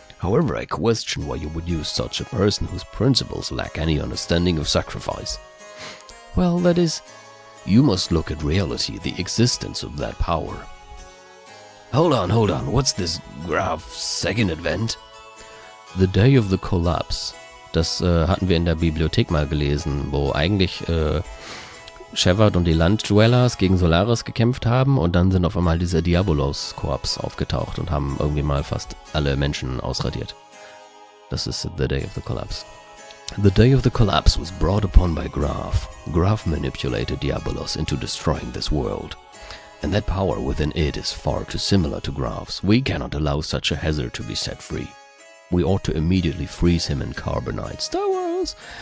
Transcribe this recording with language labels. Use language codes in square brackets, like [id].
[en] However, I question why you would use such a person whose principles lack any understanding of sacrifice. Well, that is... You must look at reality, the existence of that power. Hold on, what's this Graf's second advent? [de] The Day of the Collapse. Das hatten wir in der Bibliothek mal gelesen, wo eigentlich Shepard und die Landdwellers gegen Solaris gekämpft haben und dann sind auf einmal diese Diabolos-Korps aufgetaucht und haben irgendwie mal fast alle Menschen ausradiert. Das ist The Day of the Collapse. [en] The Day of the Collapse was brought upon by Graf. Graf manipulated Diabolos into destroying this world. And that power within it is far too similar to Graf's. We cannot allow such a hazard to be set free. We ought to immediately freeze him in carbonite. Star Wars!